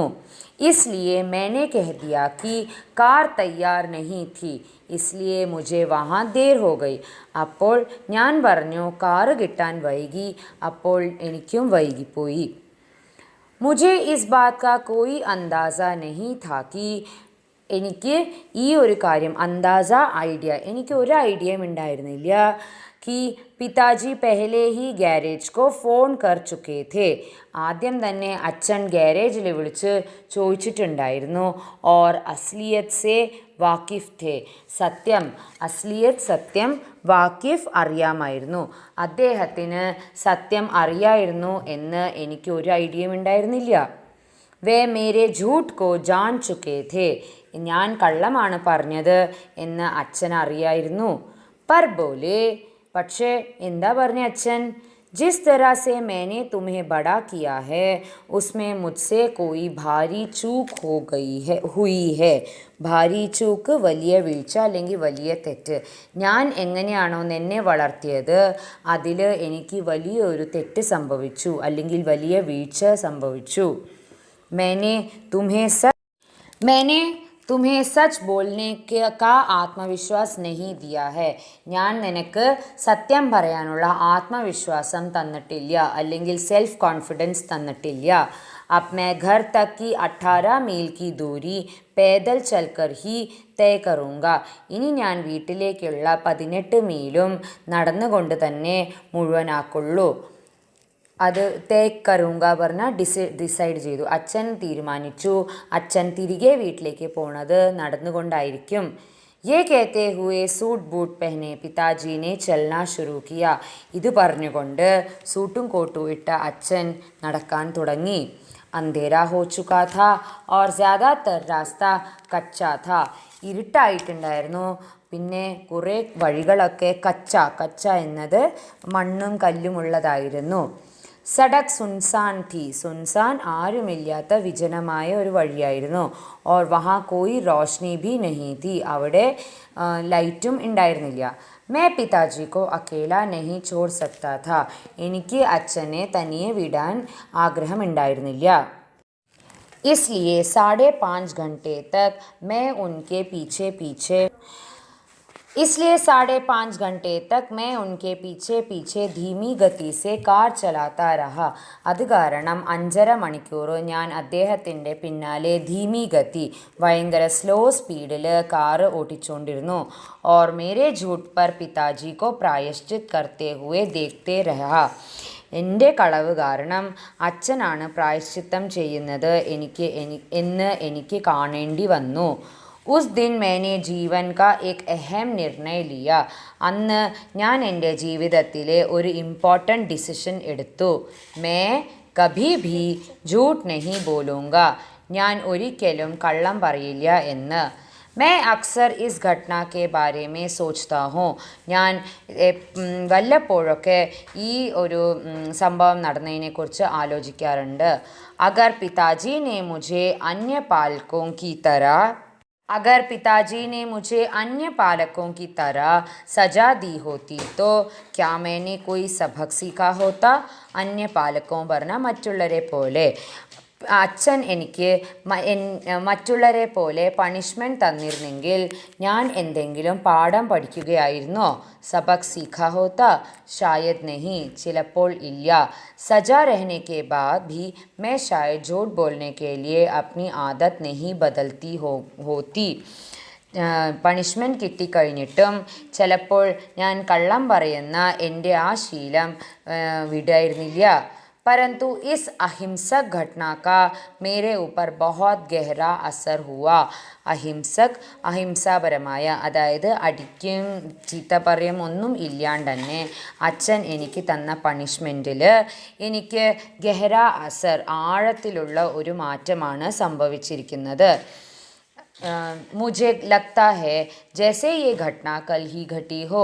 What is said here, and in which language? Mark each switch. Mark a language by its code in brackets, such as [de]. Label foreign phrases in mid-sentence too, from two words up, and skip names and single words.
[hi] इसलिए मैंने कह दिया कि कार तैयार नहीं थी इसलिए मुझे वहाँ देर हो गई. [ml] അപ്പോൾ ഞാൻ പറഞ്ഞു കാറ് കിട്ടാൻ വൈകി, അപ്പോൾ എനിക്കും വൈകിപ്പോയി. [hi] मुझे इस बात का कोई अंदाज़ा नहीं था कि, [ml] എനിക്ക് ഈ ഒരു കാര്യം അന്താസ ഐഡിയ, എനിക്ക് ഒരു ഐഡിയയും ഉണ്ടായിരുന്നില്ല. [hi] कि पिताजी पहले ही गैरेज को फ़ोन कर चुके थे. [ml] ആദ്യം തന്നെ അച്ഛൻ ഗാരേജിൽ വിളിച്ച് ചോദിച്ചിട്ടുണ്ടായിരുന്നു. [hi] और असलियत से वाकिफ़ थे. [ml] സത്യം, അസ്ലിയത്ത് സത്യം, വാക്കിഫ് അറിയാമായിരുന്നു. അദ്ദേഹത്തിന് സത്യം അറിയായിരുന്നു എന്ന് എനിക്ക് ഒരു ഐഡിയയും ഉണ്ടായിരുന്നില്ല. [hi] वे मेरे झूठ को जान चुके थे. [ml] ഞാൻ കള്ളമാണ് പറഞ്ഞത് എന്ന് അച്ഛൻ അറിയായിരുന്നു. [hi] पर बोले, [ml] പക്ഷേ എന്താ പറഞ്ഞ അച്ഛൻ. [hi] जिस तरह से मैंने तुम्हें बड़ा किया है उसमें मुझसे कोई भारी चूक हुई है. भारी चूक [ml] വലിയ വീഴ്ച അല്ലെങ്കിൽ വലിയ തെറ്റ്. ഞാൻ എങ്ങനെയാണോ നിന്നെ വളർത്തിയത് അതിൽ എനിക്ക് വലിയൊരു തെറ്റ് സംഭവിച്ചു അല്ലെങ്കിൽ വലിയ വീഴ്ച സംഭവിച്ചു. [hi] मैंने तुम्हें सच बोलने का आत्मविश्वास नहीं दिया है. [ml] ഞാൻ നിനക്ക് സത്യം പറയാനുള്ള ആത്മവിശ്വാസം തന്നിട്ടില്ല അല്ലെങ്കിൽ [en] self confidence [ml] തന്നിട്ടില്ല. [hi] अब मैं घर तक की 18 मील की दूरी पैदल चलकर ही तय करूँगा. [ml] ഇനി ഞാൻ വീട്ടിലേക്കുള്ള 18 മീലും നടന്നുകൊണ്ട് തന്നെ മുഴുവനാക്കുള്ളൂ. അത് [hi] तय करूँगा [ml] പറഞ്ഞാൽ ഡിസൈഡ് ചെയ്തു, അച്ഛൻ തീരുമാനിച്ചു. അച്ഛൻ തിരികെ വീട്ടിലേക്ക് പോണത് നടന്നുകൊണ്ടായിരിക്കും. [hi] ये कहते हुए सूट बूट पहने पिताजी ने चलना शुरू किया. [ml] ഇത് പറഞ്ഞുകൊണ്ട് സൂട്ടും കോട്ടും ഇട്ട അച്ഛൻ നടക്കാൻ തുടങ്ങി. [hi] अंधेरा हो चुका था और ज़्यादातर रास्ता कच्चा था. [ml] ഇരുട്ടായിട്ടുണ്ടായിരുന്നു. പിന്നെ കുറേ വഴികളൊക്കെ കച്ച എന്നത് മണ്ണും കല്ലുമുള്ളതായിരുന്നു. [hi] सड़क सुनसान थी. [ml] സുൻസാൻ ആരുമില്ലാത്ത വിജനമായ ഒരു വഴിയായിരുന്നു. [hi] और वहाँ कोई रोशनी भी नहीं थी. [ml] അവിടെ ലൈറ്റും ഉണ്ടായിരുന്നില്ല. [hi] मैं पिताजी को अकेला नहीं छोड़ सकता था. [ml] എനിക്ക് അച്ഛനെ തനിയെ വിടാൻ ആഗ്രഹമുണ്ടായിരുന്നില്ല. [hi] इसलिए 5.5 घंटे तक मैं उनके पीछे धीमी गति से कार चलाता रहा. [ml] അത് കാരണം 5.5 മണിക്കൂർ ഞാൻ അദ്ദേഹത്തിൻ്റെ പിന്നാലെ [hi] धीमी गति [ml] ഭയങ്കര [en] slow speed [ml] കാറ് ഓടിച്ചുകൊണ്ടിരുന്നു. [hi] और मेरे झूठ पर पिताजी को प्रायश्चित करते हुए देखते रहा. [ml] എൻ്റെ കളവ് കാരണം അച്ഛനാണ് പ്രായശ്ചിത്തം ചെയ്യുന്നത് എന്ന് എനിക്ക് കാണേണ്ടി വന്നു. [hi] उस दिन मैंने जीवन का एक अहम निर्णय लिया. [ml] അന്ന് ഞാൻ എൻ്റെ ജീവിതത്തിലെ ഒരു [en] important decision [ml] എടുത്തു. [hi] मैं कभी भी झूठ नहीं बोलूँगा. [ml] ഞാൻ ഒരിക്കലും കള്ളം പറയില്ല എന്ന്. [hi] मैं अक्सर इस घटना के बारे में सोचता हूँ. [ml] ഞാൻ വല്ലപ്പോഴൊക്കെ ഈ ഒരു സംഭവം നടന്നതിനെക്കുറിച്ച് ആലോചിക്കാറുണ്ട്. [hi] अगर पिताजी ने मुझे अन्य पालकों की की तरह सजा दी होती तो क्या मैंने कोई सबक सीखा होता. अन्य पालकों [ml] പറഞ്ഞാൽ മറ്റുള്ളവരെ പോലെ. അച്ഛൻ എനിക്ക് മറ്റുള്ളവരെ പോലെ പണിഷ്മെൻറ്റ് തന്നിരുന്നെങ്കിൽ ഞാൻ എന്തെങ്കിലും പാഠം പഠിക്കുകയായിരുന്നോ? [hi] सबक सीखा होता? शायद नहीं, [ml] ചിലപ്പോൾ ഇല്ല. [hi] सज़ा रहने के बाद भी मैं शायद झूठ बोलने के लिए अपनी आदत नहीं बदलती होती. [ml] പണിഷ്മെൻറ്റ് കിട്ടിക്കഴിഞ്ഞിട്ടും ചിലപ്പോൾ ഞാൻ കള്ളം പറയുന്ന എൻ്റെ ആ ശീലം വിടായിരുന്നില്ല. [hi] परंतु इस अहिंसक घटना का मेरे ऊपर बहुत गहरा असर हुआ. [ml] അഹിംസാപരമായ, അതായത് അടിക്കും ചീത്തപ്പറയും ഒന്നും ഇല്ലാണ്ട് തന്നെ അച്ഛൻ എനിക്ക് തന്ന പണിഷ്മെൻറ്റിൽ എനിക്ക് [hi] गहरा असर, [ml] ആഴത്തിലുള്ള ഒരു മാറ്റമാണ് സംഭവിച്ചിരിക്കുന്നത്. [hi] മുझे लगता है जैसे ये घटना कल ही घटी हो.